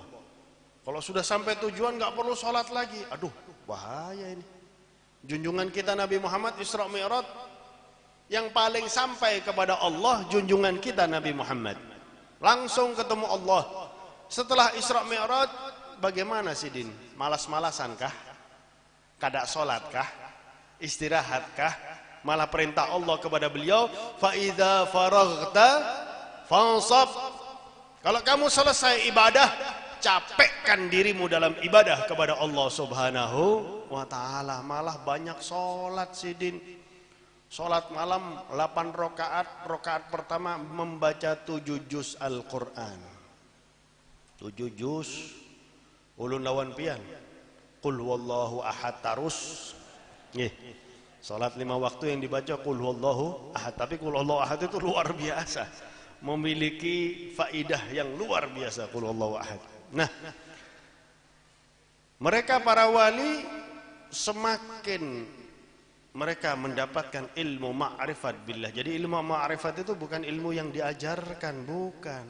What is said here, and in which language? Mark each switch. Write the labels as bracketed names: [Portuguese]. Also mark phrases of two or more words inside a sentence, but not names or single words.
[Indonesian] Kalau sudah sampai tujuan nggak perlu sholat lagi. Aduh, bahaya ini. Junjungan kita Nabi Muhammad Isra Mi'raj yang paling sampai kepada Allah, junjungan kita Nabi Muhammad. Langsung ketemu Allah. Setelah Isra Mi'raj, bagaimana sih Din? [Banjar] Malas-malasan kah? Kada sholat kah? [Indonesian] Istirahat kah? Malah perintah Allah kepada beliau, [Arabic] فإذا فرغت فانصب. [Indonesian] Kalau kamu selesai ibadah, capekkan dirimu dalam ibadah kepada Allah [Arabic] سبحانه وتعالى. [Banjar] Malah banyak sholat sidin. [Indonesian] Sholat malam 8 rakaat. Rakaat pertama membaca 7 juz Al-Quran. [Banjar] 7 juz. Ulun lawan pian. [Arabic] قل هو الله أحد [Banjar] tarus. Sholat 5 waktu yang dibaca [Arabic] قل هو الله أحد. [Indonesian] Tapi [Arabic] قل هو الله أحد [Indonesian] itu luar biasa, memiliki faidah yang luar biasa [Arabic] قل هو الله أحد. [Indonesian] Nah, mereka para wali semakin mereka mendapatkan ilmu ma'rifat billah. Jadi ilmu ma'rifat itu bukan ilmu yang diajarkan, bukan.